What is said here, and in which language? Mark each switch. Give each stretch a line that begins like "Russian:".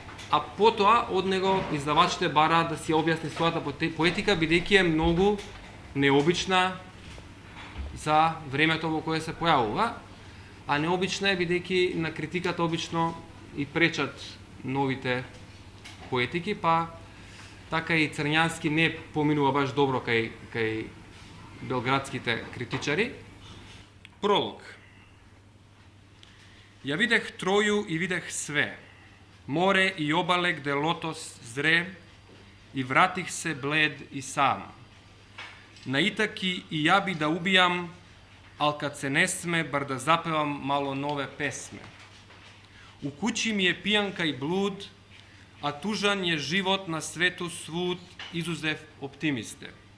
Macedonian: а потоа од него издавачите бараат да си објасни својата поетика, бидејќи е многу необична за времето во кое се појавува, а необична е бидејќи на критиката обично и пречат новите поетики, па така и Црњански не поминува баш добро кај белградските критичари.
Serbian: Пролог. Ја видех Троју и видех све, море и обале где лотос зре, и вратих се блед и сам. На Итаки и ја би да убијам, ал кад се не сме, бар да запевам мало нове песме. У куќи ми е пијанка и блуд, а тужан е живот на свету свуд, изузев оптимисте.